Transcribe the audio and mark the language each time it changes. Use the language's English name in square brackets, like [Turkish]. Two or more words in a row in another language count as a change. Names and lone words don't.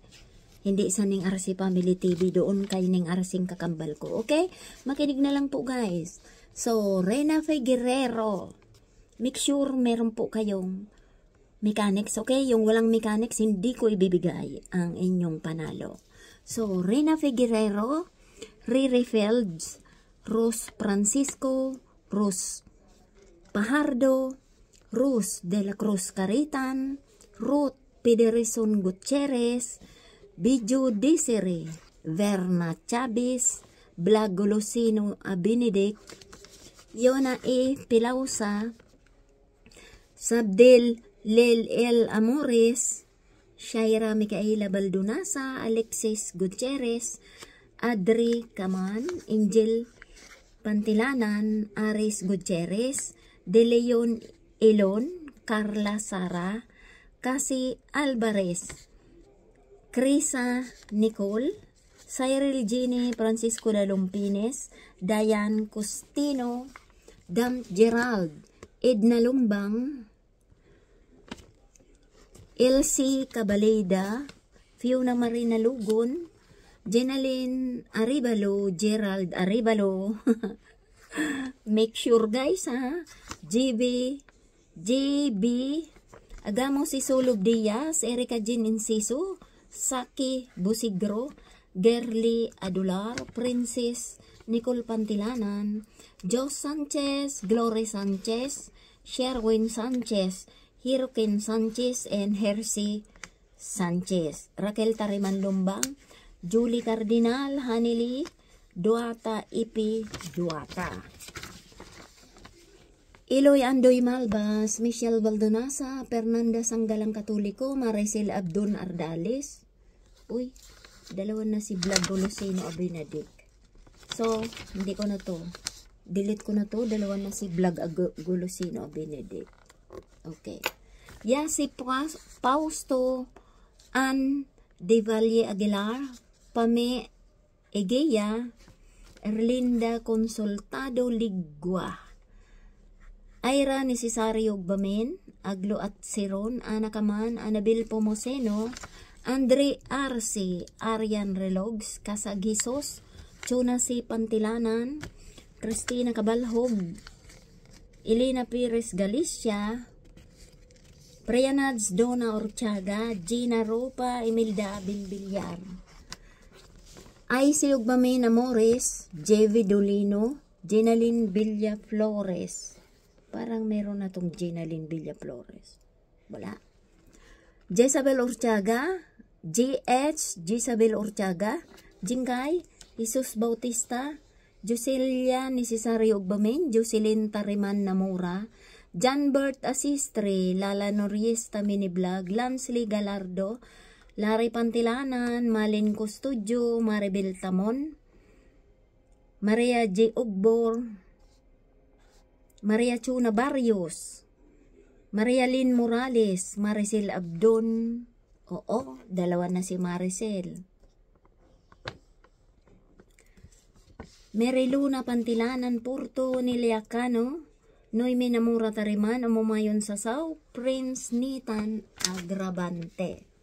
[Filipino] Hindi sa Ning RC Family TV, doon kay Ning RC kakambal ko, okay? Makinig na lang po guys. So, Rena Figuerero, [English] make sure [Filipino] meron po kayong mechanics, okay? Yung walang mechanics, hindi ko ibibigay ang inyong panalo. So, Rena Figuerero, Riri Fields, Rose Francisco, Rose Pajardo, Rose de la Cruz Caritan, Ruth Pederson Gutierrez, Bijo Desiree, Verna Chavez, Blagolosino Benedict, Yona E. Pilausa, Sabdel Lel El Amores, Shaira Micaela Baldunasa, Alexis Gutierrez, Adri Kaman, Angel Pantilanan, Aris Gutierrez, De Leon Elon, Carla Sara, Cassie Alvarez, Krisa Nicole, Cyril Gini Francisco Lalumpines, Diane Costino, Dam Gerald, Edna Lumbang, Elsie Cabaleda, Fiona Marina Lugon, Jenaline Aribalo, Gerald Aribalo. [English] Make sure guys [Filipino] ha. JB, Agamo Sisolog Diaz, Erica Jean Inciso, Saki Busigro, Gerly Adular, Princess Nicole Pantilanan, Jos Sanchez, Glory Sanchez, Sherwin Sanchez, Hirokin Sanchez, and Hershey Sanchez. Raquel Tariman Lumbang, Julie Cardinal, Hanili Duata, Ipi Duata. Iloy Andoy Malbas, Michelle Baldonasa, Fernanda Sanggalang Katoliko, Maricel Abdon Ardales. Uy, dalawa na si Vlog Golosino Benedict. So, hindi ko na to. Delete ko na to. Dalawa na si Vlog Golosino Benedict. Okay. Si Fausto Ann De Valle Aguilar, Pame Egea, Erlinda Consultado Ligwa, Ira Necesario Bamen, Aglo at Siron, Ana Kaman, Anabel Pomoseno, Andre Arce, Arian Relogs, Casagisos, Chonasi Pantilanan, Cristina Cabalhog, Elena Pires Galicia, Prianads Dona Orchaga, Gina Ropa, Emilda Bilbilyar, Aisy Ugbamen Amores, Jevi Dolino, Jenaline Villa Flores. Parang meron na tong Jenaline Villa Flores. Wala. Jezabel Orchaga, Jezabel Orchaga, Jingkay, Jesus Bautista, Joselia Necesario Ugbamen, Jocelyn Tariman Namura, Janbert Asistre, Lala Noriesta Miniblog, Lansley Galardo, Larry Pantilanan, Malin Custodio, Maribel Tamon, Maria J. Ugbor, Maria Chuna Barrios, Maria Lynn Morales, Maricel Abdon. Oo, dalawa na si Maricel. Mary Luna Pantilanan Porto Niliacano, Noyme Namura Tariman, Umumayon sa Saw, Prince Nitan Agravante.